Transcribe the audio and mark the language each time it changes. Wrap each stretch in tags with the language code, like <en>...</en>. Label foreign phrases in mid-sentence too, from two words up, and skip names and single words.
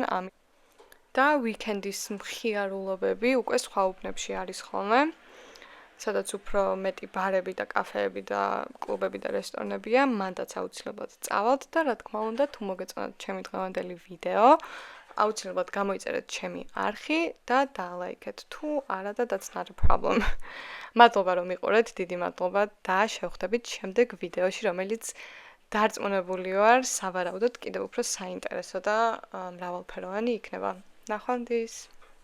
<ka>და ვიკენდის მხიარულობები უკვე სხვა უბნებში არის ხოლმე. სადაც უფრო მეტი ბარები და კაფეები და კლუბები და რესტორნებია, მანდაც აუცილებლად წავალთ და რა თქმა უნდა, თუ მოგეწონათ ჩემი დღევანდელი ვიდეო, აუცილებლად გამოიწერეთ ჩემი არხი და დალაიქეთ. თუ არა და</ka> <en>that's not a problem.</en> <ka>მადლობა რომ მიყურეთ, დიდი მადლობა და შევხვდებით შემდეგ ვიდეოში, რომელიც დარწმუნებული ვარ, სავარაუდოდ კიდევ უფრო საინტერესო და მრავალფეროვანი იქნება. ნახვამდის.</ka>